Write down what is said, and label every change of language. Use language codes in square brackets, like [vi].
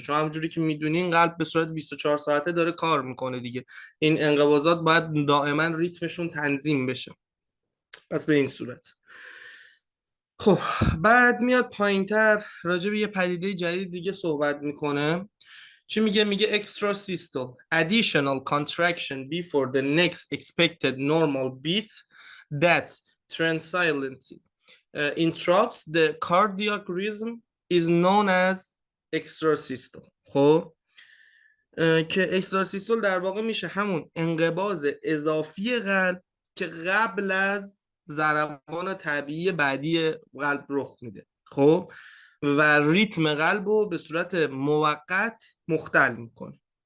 [fa] چون همونجوری که میدونین قلب به صورت 24 ساعته داره کار میکنه دیگه، این انقباضات باید دائما ریتمشون تنظیم بشه. پس به این صورت خب بعد میاد پایینتر راجع به یه پدیده جدید دیگه صحبت میکنه. چی میگه؟ میگه [en] extra systole additional contraction before the next expected normal beat that transiently interrupts the cardiac rhythm is known as extra systole. [fa] خب که extra systole در واقع میشه همون انقباض اضافی قلب که قبل از ضربان طبیعی بعدی قلب رخ میده. خب و ریتم قلب رو به صورت موقت مختل میکنه.